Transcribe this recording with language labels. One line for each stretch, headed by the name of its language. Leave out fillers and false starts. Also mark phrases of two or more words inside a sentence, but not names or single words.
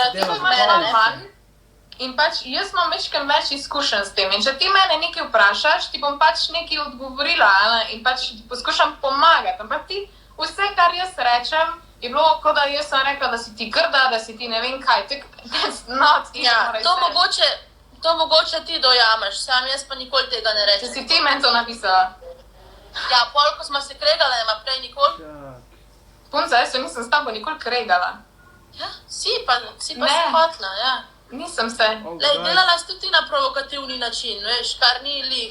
Slovenian: zaradi se dela, tega Mene zahvaljujem se. manj. In pač jaz imam večkrat več izkušenj s tem. In če ti mene nekaj vprašaš, ti bom pač nekaj odgovorila, ne? In pač ti poskušam pomagati. Ampak ti vse, kar jaz rečem, je bilo, kot da jaz sem rekla, da si ti grda, da si ti ne vem kaj.
English: That's not even
Slovenian: Ja,
English: what I
Slovenian: to
English: said.
Slovenian: mogoče ti dojameš, sam jaz pa nikoli tega ne Če rečem. si ti meni to napisala. Ja, pol, ko smo se kregale, nema prej nikoli. Čak. Punca, jaz se nisem s tabo nikoli kregala. Ja, si pa Ne. si hotla, ja. Nisem se. Oh, Lej, guys. delala si tudi ti na provokativni način, veš, kar ni lih.